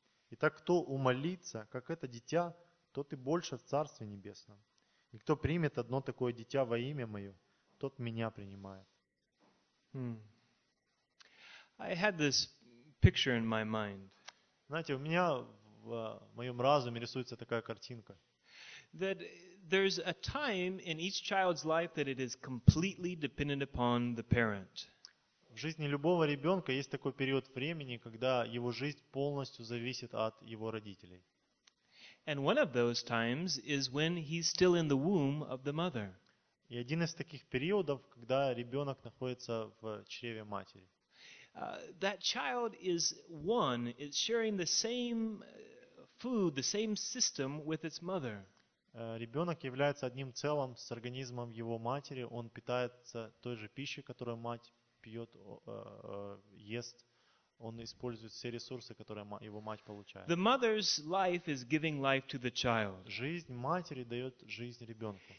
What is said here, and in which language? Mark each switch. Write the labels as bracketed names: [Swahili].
[Russian] Итак, кто умолится, как это дитя, тот и больше в Царстве Небесном. И кто примет одно такое дитя во имя Мое, тот Меня принимает. [English] I had this picture in my mind. [Russian] Знаете, у меня в моем разуме рисуется такая картинка. [English] That there's a time in each child's life that it is completely dependent upon the parent. [Russian] В жизни любого ребенка есть такой период времени, когда его жизнь полностью зависит от его родителей. [English] And one of those times is when he's still in the womb of the mother. [Russian] И один из таких периодов, когда ребенок находится в чреве матери. [English] That child is one, it's sharing the same food, the same system with its mother. [Russian] Ребенок является одним целым с организмом его матери, он питается той же пищей, которую мать пьет, ест, он использует все ресурсы, которые его мать получает. [English] The mother's life is giving life to the child. [Russian] Жизнь матери дает жизнь ребенку.